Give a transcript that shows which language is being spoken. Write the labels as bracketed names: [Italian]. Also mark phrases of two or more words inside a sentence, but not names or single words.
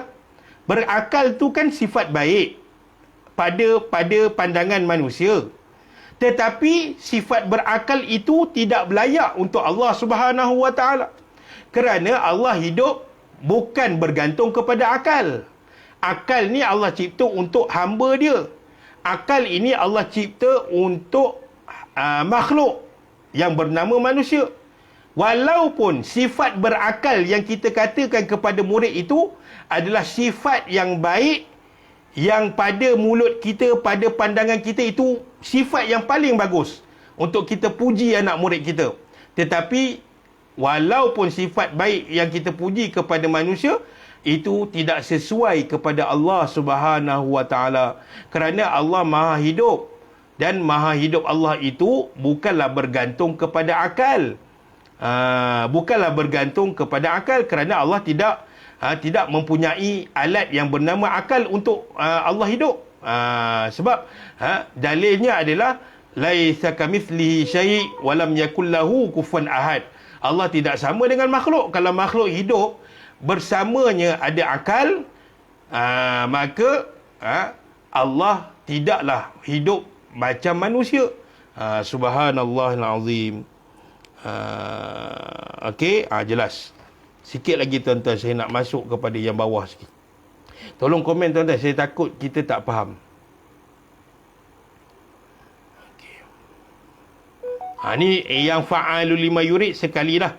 [Malay] Berakal tu kan sifat baik pada pandangan manusia. Tetapi sifat berakal itu tidak layak untuk Allah [Arabic] سبحانه وتعالى. [Malay] Kerana Allah hidup bukan bergantung kepada akal. Akal ni Allah cipta untuk hamba dia. Akal ini Allah cipta untuk makhluk yang bernama manusia. Walaupun sifat berakal yang kita katakan kepada murid itu adalah sifat yang baik, yang pada mulut kita, pada pandangan kita itu sifat yang paling bagus untuk kita puji anak murid kita. Tetapi walaupun sifat baik yang kita puji kepada manusia itu tidak sesuai kepada Allah [Arabic] سبحانه وتعالى, [Malay] kerana Allah Maha Hidup dan Maha Hidup Allah itu bukanlah bergantung kepada akal. Bukanlah bergantung kepada akal, kerana Allah tidak mempunyai alat yang bernama akal untuk Allah hidup. Sebab dalilnya adalah [Arabic] ليس كمثله شيء ولم يكن له كفوا أحد. [Malay] Allah tidak sama dengan makhluk. Kalau makhluk hidup bersamanya ada akal, maka Allah tidaklah hidup macam manusia. [Arabic] سبحان الله العظيم. [Malay] Okey, jelas. Sikit lagi tuan-tuan, saya nak masuk kepada yang bawah sikit. Tolong komen tuan-tuan, saya takut kita tak faham. Okey. Ni yang [Arabic] فعال لما يريد sekali dah.